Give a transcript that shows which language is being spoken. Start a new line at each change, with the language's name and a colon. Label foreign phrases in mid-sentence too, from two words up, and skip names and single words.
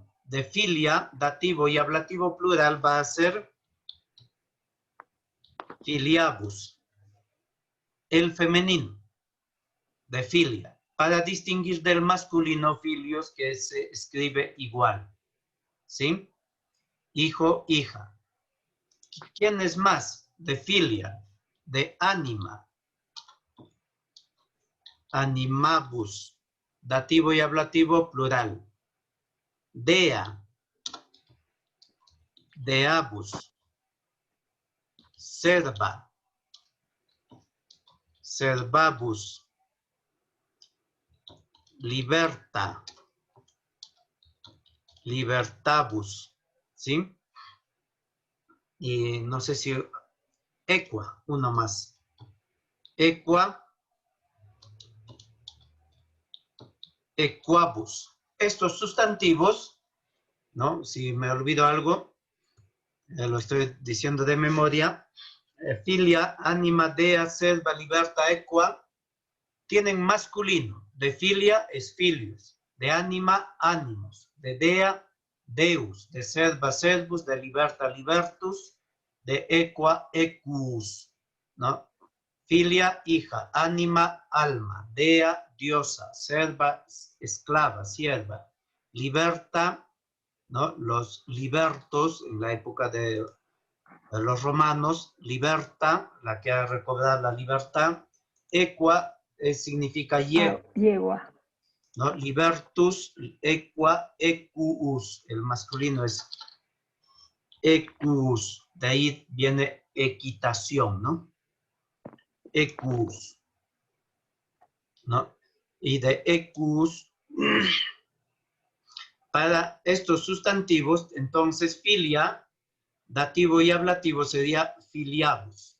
Spanish: De filia, dativo y ablativo plural va a ser filiabus. El femenino de filia, para distinguir del masculino filios que se escribe igual, ¿sí? Hijo, hija. ¿Quién es más? De filia, de anima. Animabus, dativo y ablativo plural.
Latin: Dea, deabus. Serva, servabus. Liberta, libertabus,
Spanish: ¿sí? Y no sé si equa, uno más.
Latin: Equa, equabus.
Spanish: Estos sustantivos, ¿no? Si me olvido algo, lo estoy diciendo de memoria.
Latin: Filia, anima, dea, serva, liberta, equa,
Spanish: tienen masculino. De filia es filius, de
Latin: anima, animus,
Spanish: de
Latin: dea, deus,
Spanish: de
Latin: serva, servus,
Spanish: de
Latin: liberta, libertus,
Spanish: de
Latin: equa, equus,
Spanish: ¿no? Filia, hija, anima, alma, dea, diosa, serva, esclava, sierva, liberta, ¿no? Los libertos, en la época de los romanos, liberta, la que ha recobrado la libertad, equa, significa Yegua. ¿no?
Latin: Libertus, equa, equus,
Spanish: el masculino es equus, de ahí viene equitación, ¿no? Equus, ¿no? Y de equus Para estos sustantivos, entonces, filia, dativo y ablativo sería filiabus.